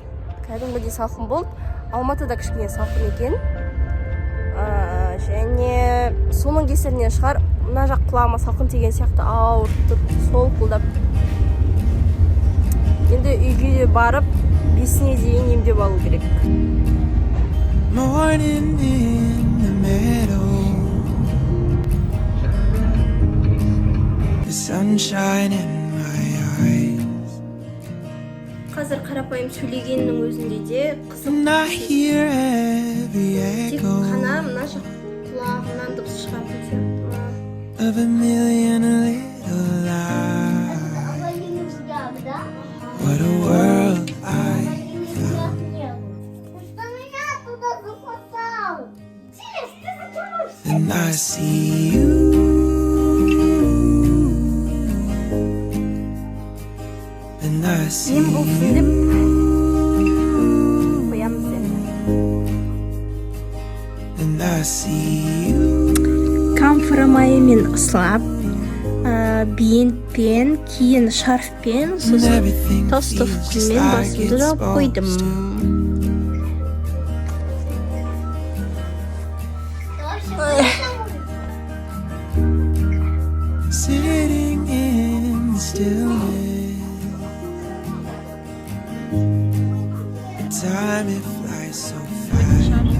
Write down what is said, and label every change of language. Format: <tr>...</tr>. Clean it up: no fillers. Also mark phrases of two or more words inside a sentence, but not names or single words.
<kk>Кәдімгідей салқын болды. Алматыда кішкене салқын екен. Және соның кесірінен шығар, мына жақ құлағыма салқын тиген сияқты ауырып тұр, солқылдап. Енді үйге барып 5-не дейін емдеп алу керек.</kk> <en>Morning in the meadow, the sunshine in my eyes,</en> <kk>Қазір қарапайым сөйлегеннің өзінде де қызық.</kk> <en>and I hear every</en> <kk>Тек</kk> <en>echo</en> <kk>қана мына жақ құлағымнан дыбыс шығатын сияқты ма?</kk> <en>of a million little lies. What a world I found. And I see you, and I see</en> <kk>Ем болсын деп</kk> <en>you,</en> <kk>қоямыз енді.</kk> <en>and I see you.</en> <kk>Камфорамайымен ысылап, бинтпен, кейін шарфпен, сосын толстовкамен басымды жауып қойдым.</kk> <en>Sitting in the stillness, time it flies so fast.</en>